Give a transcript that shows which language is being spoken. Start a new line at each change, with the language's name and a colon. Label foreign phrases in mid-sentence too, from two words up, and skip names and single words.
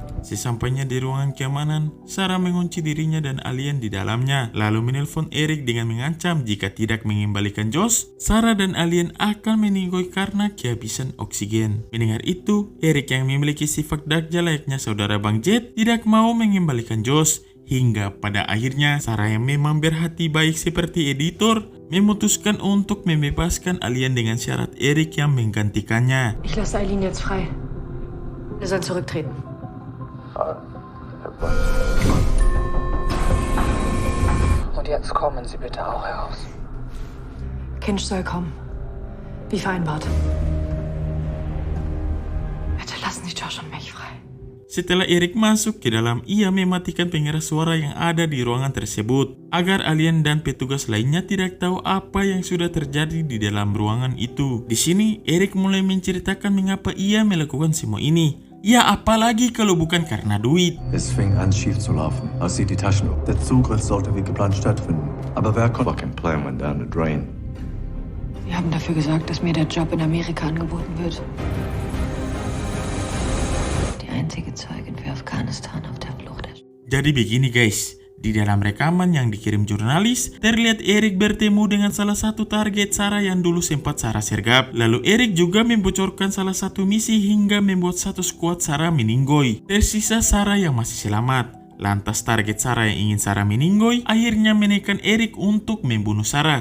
Indonesian: Sesampainya di ruangan keamanan, Sarah mengunci dirinya dan alien di dalamnya, lalu menelpon Eric dengan mengancam jika tidak mengembalikan Josh, Sarah dan alien akan meninggoy karena kehabisan oksigen. Mendengar itu, Eric yang memiliki sifat Dajjal layaknya saudara Bang Jet tidak mau mengembalikan Josh. Hingga pada akhirnya Sarah yang memang berhati baik seperti editor memutuskan untuk membebaskan alien dengan syarat Eric yang menggantikannya.
German: Ich lasse Eileen jetzt frei. Er soll zurücktreten. Und jetzt kommen Sie bitte auch heraus. Kinch soll kommen. Wie vereinbart. Bitte lassen Sie Josh und mich frei.
Indonesian: Setelah Eric masuk ke dalam, ia mematikan pengeras suara yang ada di ruangan tersebut agar alien dan petugas lainnya tidak tahu apa yang sudah terjadi di dalam ruangan itu. Di sini, Eric mulai menceritakan mengapa ia melakukan semua ini. Ya apalagi kalau bukan karena duit.
German: Es fing an schief zu laufen, als sie die Taschen... Der Zugriff sollte wie geplant stattfinden. Aber wer konnte...
English: Fucking plan went down the drain.
German: Sie haben dafür gesorgt, dass mir der Job in Amerika angeboten wird. Die einzige Zeugin für Afghanistan auf der Flucht ist.
Indonesian: Jadi begini guys, di dalam rekaman yang dikirim jurnalis, terlihat Eric bertemu dengan salah satu target Sarah yang dulu sempat Sarah sergap. Lalu Eric juga membocorkan salah satu misi hingga membuat satu skuad Sarah meninggoy. Tersisa Sarah yang masih selamat. Lantas target Sarah yang ingin Sarah meninggoy akhirnya menekan Eric untuk membunuh Sarah.